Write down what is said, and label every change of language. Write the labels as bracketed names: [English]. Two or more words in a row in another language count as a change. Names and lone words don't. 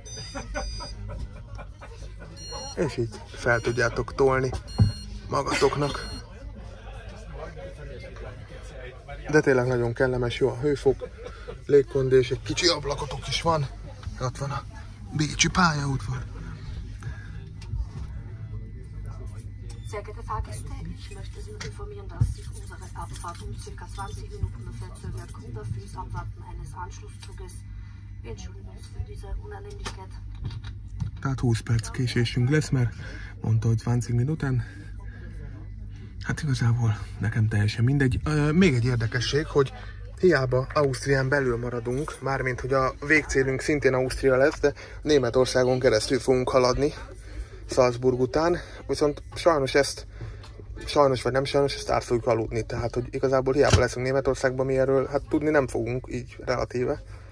[Hungarian] És így fel tudjátok tolni magatoknak. De tényleg nagyon kellemes, jó a hőfok, légkondi, és egy kicsi ablakotok is van. Ott van a bécsi pályaudvar. [German] Sehr geehrte Fahrgäste, ich möchte Sie noch informieren, dass sich unsere Abfahrt um ca. 20 Minuten verzögert kommt auf das Abwarten eines Anschlusszuges. Wir entschuldigen uns für diese Unannehmlichkeit. [Hungarian] Tehát 20 perc késésünk lesz, mert mondta, hogy 20 minután. Hát igazából nekem teljesen mindegy. Még egy érdekesség, hogy hiába Ausztrián belül maradunk, mármint hogy a végcélünk szintén Ausztria lesz, de Németországon keresztül fogunk haladni Salzburg után, viszont sajnos vagy nem sajnos, ezt át fogjuk aludni, tehát hogy igazából hiába leszünk Németországban, mi erről hát tudni nem fogunk, így relatíve.